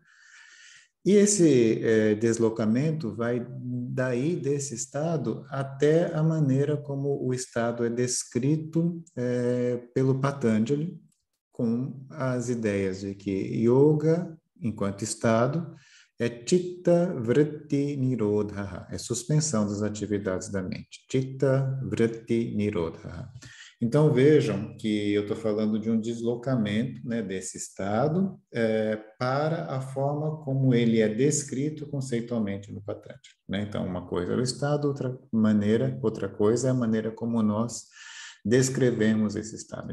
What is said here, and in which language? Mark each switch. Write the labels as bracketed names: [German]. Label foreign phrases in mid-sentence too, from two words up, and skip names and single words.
[Portuguese] E esse deslocamento vai daí desse estado até a maneira como o estado é descrito pelo Patanjali, com as ideias de que yoga, enquanto estado, é [Sanskrit] chitta vritti nirodha, [Portuguese] é suspensão das atividades da mente. [Sanskrit] Chitta vritti nirodha. [Portuguese] Então vejam que eu estou falando de um deslocamento, né, desse estado para a forma como ele é descrito conceitualmente no Patanjali, né? Então uma coisa é o estado, outra coisa é a maneira como nós descrevemos esse estado.